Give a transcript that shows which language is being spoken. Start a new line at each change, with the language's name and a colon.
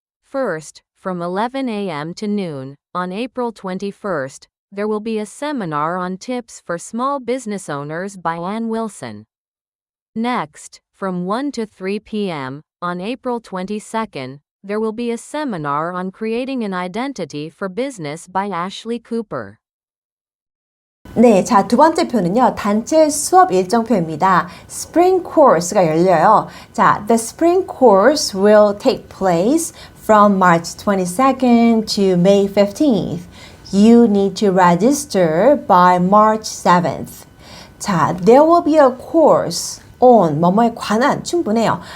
English: First, from 11 a.m. to noon, on April 21st, there will be a seminar on tips for small business owners by Ann Wilson. Next, from 1 to 3 p.m., on April 22nd, there will be a seminar on creating an identity for business by Ashley Cooper.
Korean: 네, 자, 두 번째 표는요, 단체 수업 일정표입니다.
English: Spring course가
Korean: 열려요.
English: 자, the spring course will take place from March 22nd to May 15th. You need to register by March 7th. 자, there will be a course on
Korean: 뭐뭐에 관한 충분해요.